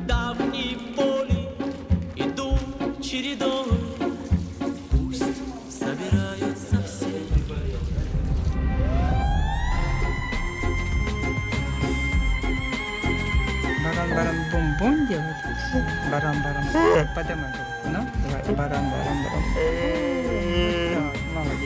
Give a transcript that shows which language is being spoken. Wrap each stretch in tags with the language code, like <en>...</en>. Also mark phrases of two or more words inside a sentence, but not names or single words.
<ru>Давние боли идут чередой. Пусть собираются все. Баран-баран-бум-бум делать. Баран-баран. Поднимай руку, ну? Давай. Баран-баран-баран. Так, молодец.</ru>